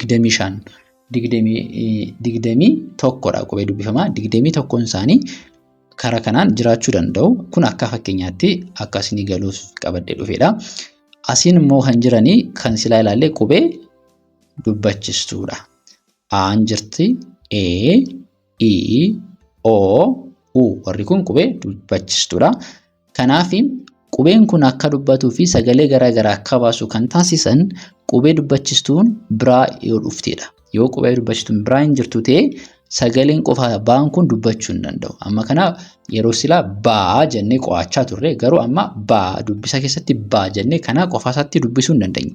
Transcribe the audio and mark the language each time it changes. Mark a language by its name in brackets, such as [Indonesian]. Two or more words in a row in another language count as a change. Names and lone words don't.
[Oromo] 21dha qubee dubbifamaa. 21 isaanii karaa kanaan jiraachuu danda'u. Kun akka fakkeenyaatti akkasii galuuf qabadhee dhufeedha. Asiin immoo kan jiranii kan silaa ilaallee qubee dubbachistuudha. Aan jirti, e, i, o, u warri kun qubee dubbachistuudha. Kanaaf qubeen kun akka dubbatuu fi sagalee garaagaraa akka baasu kan taasisan qubee dubbachistuun biraa yoo dhufteedha. Yoo qubee dubbachistuun biraa hin jirtu ta'e sagaleen qofa baan kun dubbachuu hin danda'u. Amma kana yeroo silaa baa jennee qo'achaa turre garuu amma baa dubbisa keessatti baa jennee kana qofa isaatti dubbisuu hin dandeenyu.